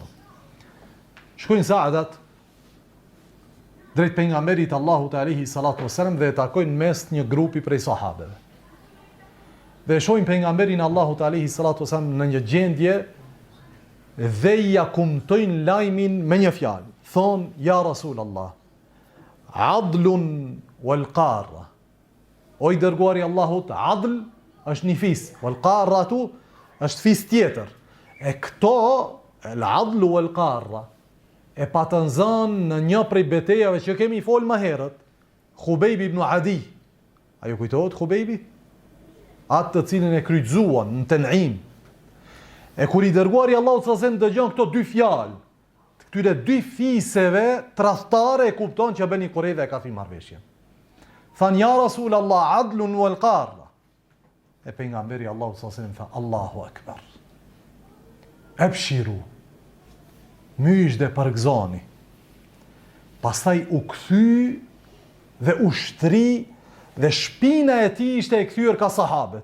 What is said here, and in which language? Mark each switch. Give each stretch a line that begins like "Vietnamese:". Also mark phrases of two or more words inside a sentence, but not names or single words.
Albanian: Shkojnë Sa'dat drejt pejgamberit Allahut
Arabic: عليه الصلاة والسلام
Albanian: dhe e takojnë mes një grupi prej sahabeve. Dhe shohin pejgamberin Allahut
Arabic: عليه الصلاة والسلام
Albanian: në një gjendje dhe ja kumtojnë lajmin me një fjalë.
Arabic: Thonë: "يا رسول الله، عضل والقارة."
Albanian: O i dërguari Allahut, adl është një fis,
Arabic: والقارة
Albanian: është fis tjetër. E këto,
Arabic: العضل والقارة,
Albanian: e patën zënë në një prej betejave që kemi folë më herët, Khubejbi ibn Adi. Ajo kujtohet Khubejbi? Atë të cilin e kryqëzuan në Tan'im. E kur i dërguari Allahu
Arabic: صلى الله عليه وسلم
Albanian: dëgjon këto 2 fjalë, këtyre 2 fiseve tradhtare, e kupton që Bani Quraidha e ka thyr marrveshjen.
Arabic: Than: "يا رسول الله، عضل والقارة."
Albanian: E pejgamberi Allahu
Arabic: صلى الله عليه وسلم
Albanian: tha:
Arabic: "الله أكبر.
Albanian: Abshiru." Mysh dhe përgëzoni. Pastaj u kthy dhe u shtri dhe shpina e tij ishte e kthyer ka sahabët.